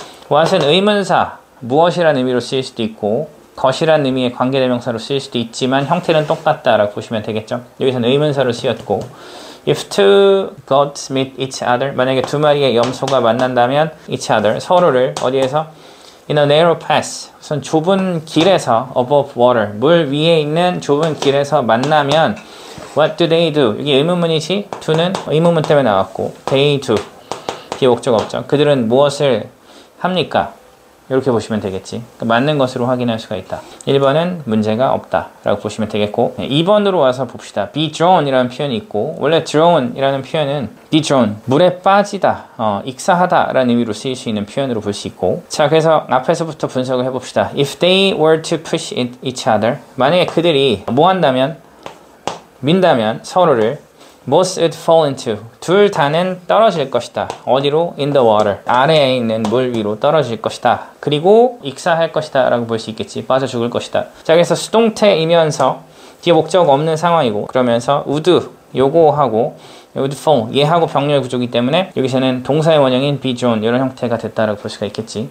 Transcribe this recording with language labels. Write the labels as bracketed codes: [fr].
[ko] what은 의문사, 무엇이라는 의미로 쓰일 수도 있고, 것이라는 의미의 관계대명사로 쓰일 수도 있지만 형태는 똑같다라고 보시면 되겠죠. 여기서는 의문사로 쓰였고, [en] if two goats meet each other, [ko] 만약에 두 마리의 염소가 만난다면 [en] each other, [ko] 서로를 어디에서? [en] in a narrow pass, [ko] 우선 좁은 길에서 [en] above water, [ko] 물 위에 있는 좁은 길에서 만나면 [en] what do they do? [ko] 여기 의문문이지? do는 의문문 때문에 나왔고 they do, 뒤에 목적 없죠. 그들은 무엇을 합니까? 이렇게 보시면 되겠지. 그러니까 맞는 것으로 확인할 수가 있다. 1번은 문제가 없다 라고 보시면 되겠고, 2번으로 와서 봅시다. be drawn 이라는 표현이 있고, 원래 drawn 이라는 표현은 be drawn, 물에 빠지다, 익사하다 라는 의미로 쓰일 수 있는 표현으로 볼 수 있고, 자, 그래서 앞에서부터 분석을 해봅시다. [en] if they were to push each other, [ko] 만약에 그들이 뭐 한다면, 민다면 서로를 [en] both would fall into, [ko] 둘 다는 떨어질 것이다. 어디로? [en] in the water, [ko] 아래에 있는 물 위로 떨어질 것이다. 그리고 익사할 것이다 라고 볼 수 있겠지. 빠져 죽을 것이다. 자, 그래서 수동태이면서 뒤에 목적 없는 상황이고, 그러면서 would, 요거하고 would fall, 얘하고 병렬 구조이기 때문에 여기서는 동사의 원형인 be drawn 이런 형태가 됐다라고 볼 수가 있겠지.